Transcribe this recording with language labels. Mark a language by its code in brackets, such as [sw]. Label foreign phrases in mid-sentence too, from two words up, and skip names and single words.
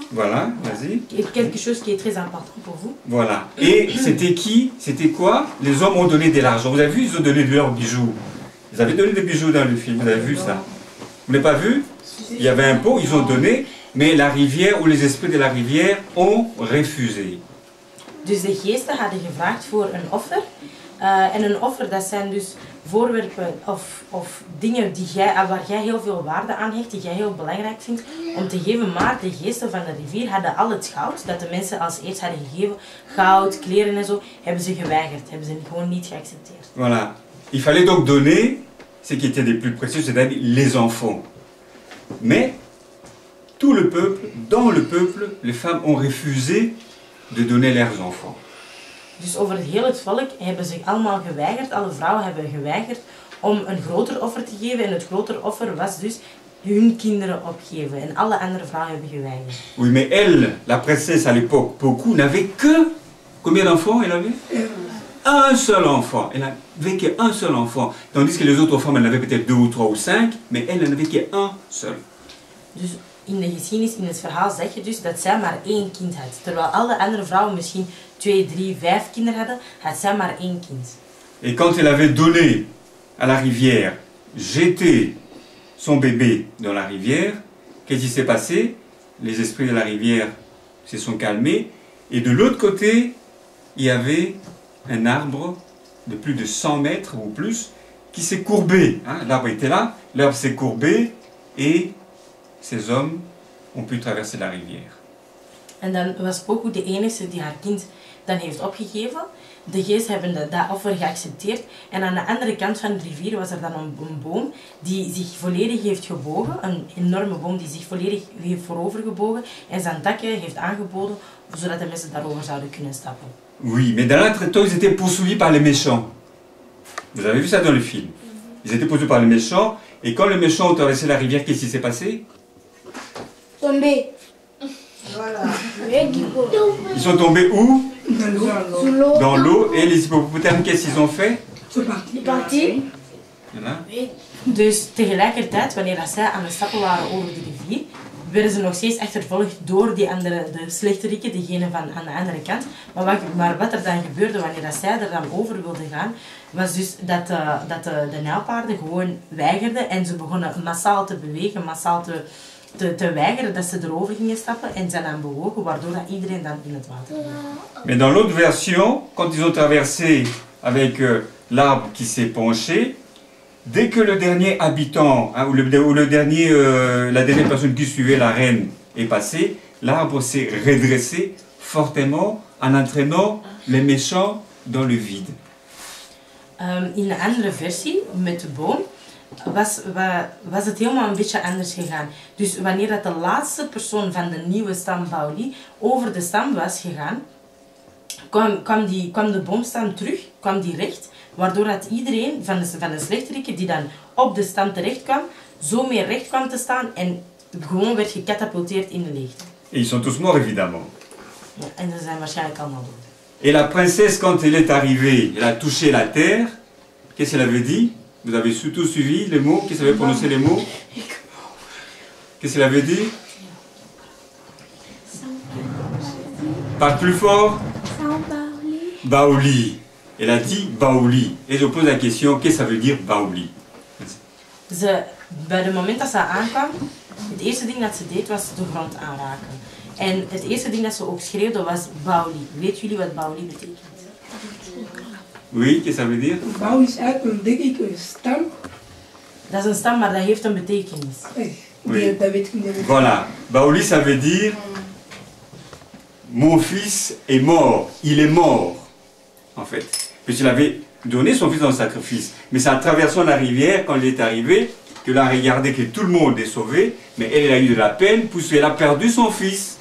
[fr] Voilà, vas-y. Quelque chose qui est très important pour vous. Voilà. Et c'était qui? C'était quoi? Les hommes ont donné de l'argent. Vous avez vu, ils ont donné de leurs bijoux. Ils avaient donné des bijoux dans le film, vous avez vu ça? Vous n'avez pas vu? Il y avait un pot, ils ont donné, mais la rivière ou les esprits de la rivière ont refusé. [nl] Dus de geesten hadden gevraagd voor een offer. En een offer, dat zijn dus voorwerpen of dingen waar jij heel veel waarde aan hecht, die jij heel belangrijk vindt om te geven. Maar de geesten van de rivier hadden al het goud dat de mensen als eerst hadden gegeven, goud, kleren en zo, hebben ze geweigerd, hebben ze gewoon niet geaccepteerd. [fr] Voilà. Il fallait donc donner ce qui était les plus précieux, c'est-à-dire les enfants. Mais tout le peuple, dans le peuple, les femmes ont refusé de donner leurs enfants. [nl] Dus over heel het volk hebben zich allemaal geweigerd, alle vrouwen hebben geweigerd om een groter offer te geven. En het grotere offer was dus hun kinderen opgeven. En alle andere vrouwen hebben geweigerd. [fr] Oui, mais elle, la princesse à l'époque, beaucoup, n'avait que... Combien d'enfants elle avait? Un seul enfant. Elle n'avait qu'un seul enfant. Tandis que les autres femmes, elles en avaient peut-être 2 ou 3 ou 5, mais elle n'en avait qu'un seul. [nl] Dus in de geschiedenis, in het verhaal zeg je dus dat zij maar 1 kind had. Terwijl alle andere vrouwen misschien 2, 3, 5 kinderen hadden, had zij maar 1 kind. [fr] Et quand elle avait donné à la rivière, jeté son bébé dans la rivière, qu'est-ce qui s'est passé? Les esprits de la rivière se sont calmés. Et de l'autre côté, il y avait un arbre de plus de 100 mètres ou plus qui s'est courbé. Hein? L'arbre était là, l'arbre s'est courbé et ces hommes ont pu traverser la rivière. [nl] En dan was Poku de enige die haar kind dan heeft opgegeven. De geesten hebben dat offer geaccepteerd. En aan de andere kant van de rivier was er dan een boom die zich volledig heeft gebogen. Een enorme boom die zich volledig heeft voorover gebogen. En zijn takken heeft aangeboden, zodat de mensen daarover zouden kunnen stappen. [fr] Oui, mais dans l'entretemps, ils étaient poursuivis par les méchants. Vous avez vu ça dans le film. Ils étaient poursuivis par les méchants. Et quand les méchants ont traversé la rivière, qu'est-ce qui s'est passé? Tombé. Voilà. Ils sont tombés où? Sous l'eau. Dans l'eau. Et les hippopotames, qu'est-ce qu'ils ont fait? Die partie. Voilà. [nl] Dus tegelijkertijd, wanneer zij aan het stappen waren over de rivier, werden ze nog steeds achtervolgd door die andere, de slechteriken, diegene van aan de andere kant. Maar wat er dan gebeurde wanneer zij er dan over wilden gaan, was dus dat de nijlpaarden gewoon weigerden en ze begonnen massaal te bewegen, massaal te weigeren dat ze erover gingen stappen en zijn dan bewogen, waardoor dat iedereen dan in het water ging. [fr] Mais dans l'autre version, quand ils ont traversé avec l'arbre qui s'est penché, dès que le dernier habitant, hein, ou le dernier, la dernière personne qui suivait la reine est passée, l'arbre s'est redressé fortement en entraînant les méchants dans le vide. [nl] In de andere versie, met de boom, was het helemaal een beetje anders gegaan. Dus wanneer dat de laatste persoon van de nieuwe stam Baoli over de stam was gegaan, kwam de boomstam terug, kwam die recht, waardoor dat iedereen van de slechteriken die dan op de stam terecht kwam, zo meer recht kwam te staan en gewoon werd gecatapulteerd in de leegte. [fr] Et ils sont tous morts évidemment. [nl] Ja, en ze zijn waarschijnlijk allemaal dood. [fr] Et la princesse, quand elle est arrivée, elle a touché la terre, qu'est-ce qu'elle avait dit? Vous avez surtout suivi les mots? Qu'est-ce qu'elle avait prononcé les mots? Qu'est-ce qu'elle avait dit? Parle plus fort. Baoli. Elle a dit Baoli. Et je pose la question, qu'est-ce que ça veut dire Baoli? [nl] Bij het moment dat ze aankwam, het eerste ding dat ze deed was de grond aanraken. En het eerste ding dat ze ook schreeuwde was Baoli. Weet jullie wat Baoli betekent? [fr] Oui, qu'est-ce que ça veut dire? [nl] Baoli is eigenlijk een stam. Dat is een stam, maar dat heeft een betekenis. [fr] Oui. [nl] Dat weet ik niet. [fr] Voilà. Baoli, ça veut dire mon fils est mort. Il est mort, en fait. Puisqu'il avait donné son fils dans le sacrifice. Mais c'est en traversant la rivière, quand il est arrivé, qu'elle a regardé que tout le monde est sauvé, mais elle a eu de la peine puisqu'elle a perdu son fils.